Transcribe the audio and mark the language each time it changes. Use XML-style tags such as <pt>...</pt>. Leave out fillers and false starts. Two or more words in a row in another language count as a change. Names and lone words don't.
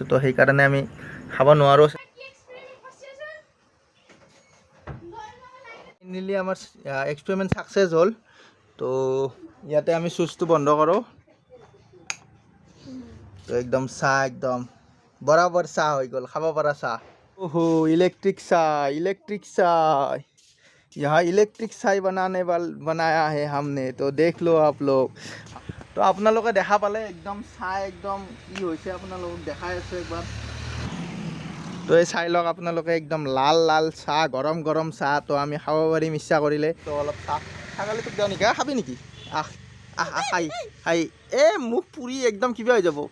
<as>তো সেইকাৰণে আমি খাব নোৱাৰোঁ। ফাইনেলি আমাৰ এক্সপেৰিমেণ্ট ছাকচেছ হ'ল। তো ইয়াতে আমি চুইচটো বন্ধ কৰোঁ। তো একদম চাহ একদম বৰাবৰ চাহ হৈ গ'ল, খাব পৰা চাহ।</as> <hi>ओहो इलेक्ट्रिक चाय यहाँ इलेक्ट्रिक चाय बनाया है हमने। तो देख लो आप लोग।</hi> <as>तो আপোনালোকে দেখা পালে একদম চাহ একদম কি হৈছে আপোনালোকক দেখাই আছোঁ একবাৰ। তো এই চাই লওক আপোনালোকে, একদম লাল চাহ, গৰম চাহ। তো আমি খাব পাৰিম ইচ্ছা কৰিলে। তো অলপ চাহ ছাগালি তোক দিওঁ নেকি? খাবি নেকি? খাই মুখ পুৰি একদম কিবা হৈ যাব।</as>